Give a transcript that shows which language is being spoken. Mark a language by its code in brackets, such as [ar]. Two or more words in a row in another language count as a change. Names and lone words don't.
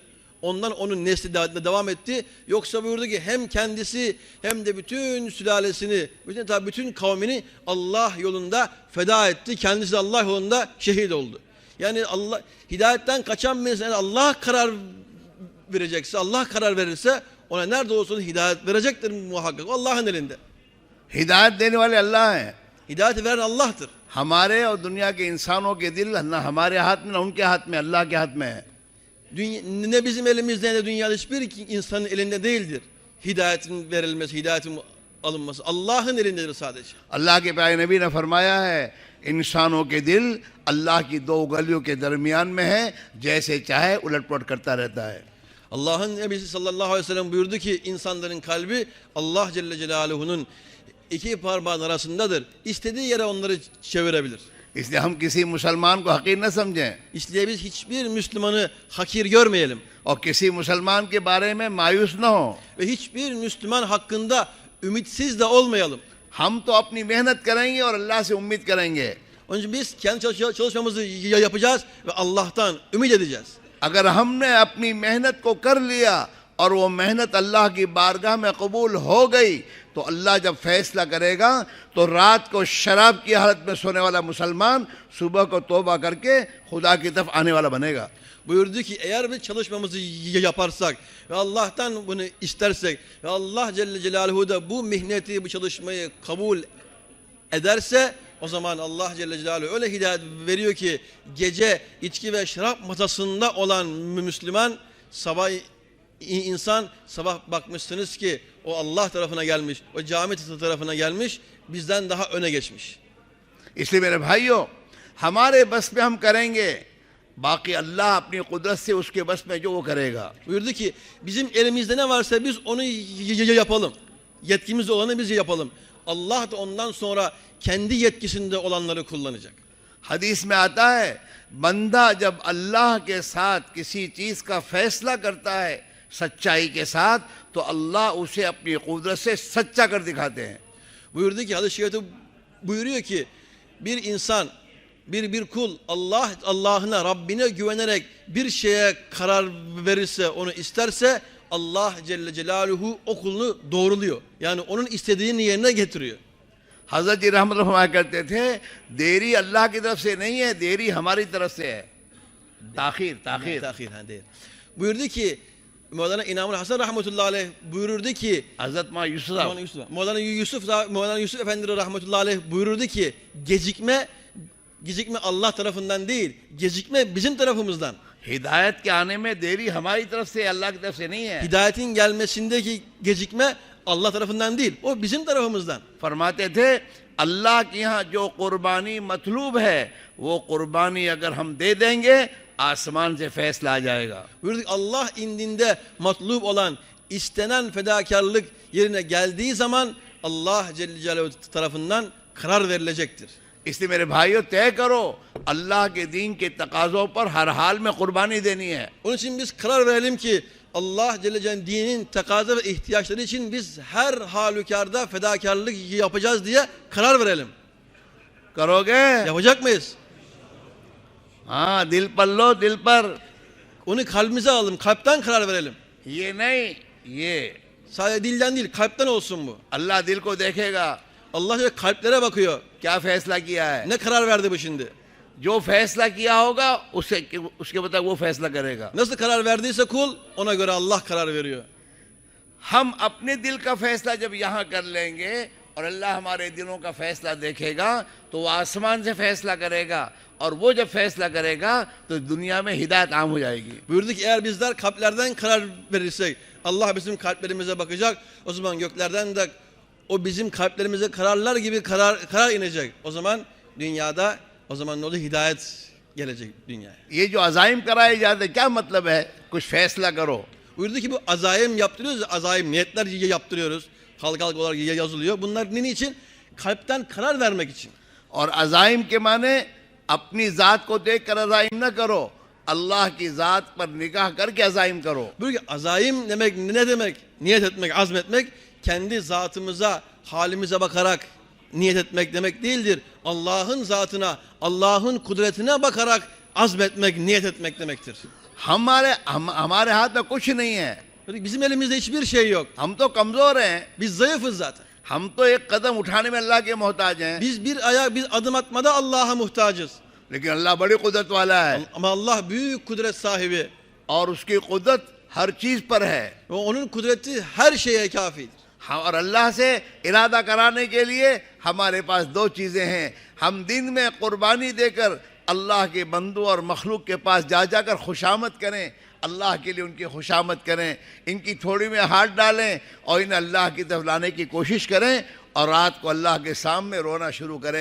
[tr] Ondan onun nesli devam etti. Yoksa buyurdu ki hem kendisi hem de bütün sülalesini, bütün kavmini Allah yolunda feda etti. Kendisi Allah yolunda şehit oldu. Yani Allah hidayetten kaçan bir insan, Allah karar verecekse, Allah karar verirse ona nerede olsun hidayet verecektir muhakkak. Allah'ın elinde. [hi] हिदायत देने वाले अल्लाह हैं। [tr] Hidayeti veren Allah'tır. [hi] हमारे और दुनिया के इंसानों के दिल ना हमारे हाथ में ना उनके हाथ में, अल्लाह के हाथ में है। [tr] Ne bizim elimizde ne de dünyada hiçbir insanın elinde değildir. Hidayetin verilmesi, hidayetin alınması Allah'ın elindedir sadece. [hi] अल्लाह के प्यारे नबी ने फरमाया है इंसानों के दिल अल्लाह की दो गलियों के दरमियान में है, जैसे चाहे उलट पलट करता रहता है। [tr] Allah'ın Nebisi [ar] صلى الله عليه وسلم [tr] buyurdu ki insanların kalbi Allah [ar] جل جلاله'nun [tr] iki parmağın arasındadır. İstediği yere onları çevirebilir. [hi] इसलिए हम किसी मुसलमान को हकीर न समझें [tr] İsliye biz hiçbir Müslümanı hakir görmeyelim. [hi] और किसी मुसलमान के बारे में मायूस न हो। [tr] Ve hiçbir Müslüman hakkında ümitsiz de olmayalım. [hi] हम तो अपनी मेहनत करेंगे और अल्लाह से उम्मीद करेंगे। [tr] Onun için biz kendi çalışmamızı yapacağız ve Allah'tan ümit edeceğiz. [hi] अगर हमने अपनी मेहनत को कर लिया और वो मेहनत अल्लाह की बारगाह में कबूल हो गई तो अल्लाह जब फैसला करेगा तो रात को शराब की हालत में सोने वाला मुसलमान सुबह को तौबा करके खुदा की तरफ आने वाला बनेगा। [tr] Buyurdu ki eğer biz çalışmamızı yaparsak ve Allah'tan bunu istersek ve Allah [ar] جل جلاله [tr] da bu mihneti, bu çalışmayı kabul ederse o zaman Allah [ar] جل جلاله [tr] öyle hidayet veriyor ki gece içki ve şarap masasında olan Müslüman insan sabah bakmışsınız ki o Allah tarafına gelmiş, o cami tarafına gelmiş, bizden daha öne geçmiş. [hi] इसलिए मेरे भाइयों, हमारे बस में हम करेंगे, बाकी अल्लाह अपनी कुदरत से उसके बस में जो वो करेगा. [tr] Buyurdu ki bizim elimizde ne varsa biz onu yapalım. Yetkimizde olanı biz yapalım. Allah da ondan sonra kendi yetkisinde olanları kullanacak. [hi] हदीस में आता है, बंदा जब अल्लाह के साथ किसी चीज का फैसला करता है सच्चाई के साथ, तो अल्लाह उसे अपनी कुदरत से सच्चा कर दिखाते हैं. [tr] Buyurdu ki hadis-i şerifte buyuruyor ki bir insan, bir kul Allah'ına, Rabbine güvenerek bir şeye karar verirse, onu isterse Allah [ar] جل جلاله [tr] o kulunu doğruluyor. Yani onun istediğini yerine getiriyor. [hi] हजरत जी रहमत फरमाया करते थे, देरी अल्लाह की तरफ से नहीं है, देरी हमारी तरफ से है. ताखीर ताखीर. [tr] Tahir değil. Buyurdu ki Mevlana İnamul Hasan [ar] رحمة الله عليه [tr] buyururdu ki [hi] हजरत माँ यूसुफ [tr] Mevlana Yusuf Efendi [ar] رحمة الله عليه [tr] buyururdu ki gecikme Allah tarafından değil, gecikme bizim tarafımızdan. [hi] हिदायत के आने में देरी हमारी तरफ से, अल्लाह की तरफ से नहीं है. [tr] Hidayetin gelmesindeki gecikme Allah tarafından değil, o bizim tarafımızdan. [hi] फरमाते थे, अल्लाह के यहाँ जो कुर्बानी मतलूब है, वो कुर्बानी अगर हम दे देंगे, आसमान से फैसला आ जाएगा. [tr] Buyurduk Allah indinde matlub olan, istenen fedakarlık yerine geldiği zaman Allah [ar] جل جلاله [tr] tarafından karar verilecektir. [hi] इसलिए मेरे भाइयों, तय करो, अल्लाह के दीन के तकाज़ों पर हर हाल में कुर्बानी देनी है. [tr] Onun için biz karar verelim ki Allah [ar] جل جلاله [tr] dinin takaza ve ihtiyaçları için biz her halükarda fedakarlık yapacağız diye karar verelim. [hi] करोगे? [tr] Yapacak mıyız? [hi] हाँ, दिल पर लो, दिल पर. [tr] Onu kalbimize alalım, kalpten karar verelim. [hi] ये नहीं, ये [tr] Sadece dilden değil, kalpten olsun bu. [hi] अल्लाह दिल को देखेगा, [tr] Allah şöyle kalplere bakıyor. [hi] क्या फैसला किया है. [tr] Ne karar verdi bu şimdi? [hi] जो फैसला किया होगा उसके मुताबिक वो फैसला करेगा. [tr] Nasıl karar verdiyse kul, ona göre Allah karar veriyor. [hi] हम अपने दिल का फैसला जब यहाँ कर लेंगे और अल्लाह हमारे दिलों का फैसला देखेगा, तो वो आसमान से फैसला करेगा, और वो जब फैसला करेगा तो दुनिया में हिदायत आम हो जाएगी. [tr] Buyurdu ki eğer bizler kalplerden karar verirsek Allah bizim kalplerimize bakacak. O zaman göklerden de o bizim kalplerimize kararlar gibi karar inecek. O zaman dünyada o zaman ne olur? Hidayet gelecek dünyaya. [hi] ये जो अजाइम कराए जाते हैं, क्या मतलब है? कुछ फैसला करो. [tr] Buyurdu ki bu azayim yaptırıyoruz. Azayim niyetler yaptırıyoruz. Halk olarak yazılıyor. Bunlar ne için? Kalpten karar vermek için. [hi] और अजाइम के माने अपनी ज़ात को देख कर अजाइम न करो, अल्लाह की ज़ात पर निगाह करके अजाइम करो. [tr] Buyuruyor ki azayim demek ne demek? Niyet etmek, azmetmek. Kendi zatımıza, halimize bakarak niyet etmek demek değildir. Allah'ın zatına, Allah'ın kudretine bakarak azmetmek, niyet etmek demektir. [hi] हमारे हाथ में कुछ नहीं है. [tr] Bizim elimizde hiçbir şey yok. [hi] हम तो कमज़ोर हैं. [tr] Biz zayıfız zaten. [hi] हम तो एक कदम उठाने में अल्लाह के मोहताज हैं. [tr] Biz adım atmada Allah'a muhtacız. [hi] लेकिन अल्लाह बड़ी कुदरत वाला है, [tr] Ama Allah büyük kudret sahibi. [hi] और उसकी कुदरत हर चीज़ पर है. [tr] Ve onun kudreti her şeye kafidir. [hi] और अल्लाह से इरादा कराने के लिए हमारे पास दो चीज़ें हैं. हम दिन में कुर्बानी देकर अल्लाह के बंदों और मखलूक के पास जाकर खुशामद करें, अल्लाह के लिए उनकी खुशामद करें, इनकी थोड़ी में हाथ डालें और इन्हें अल्लाह की तरफ लाने की कोशिश करें, और रात को अल्लाह के सामने रोना शुरू करें.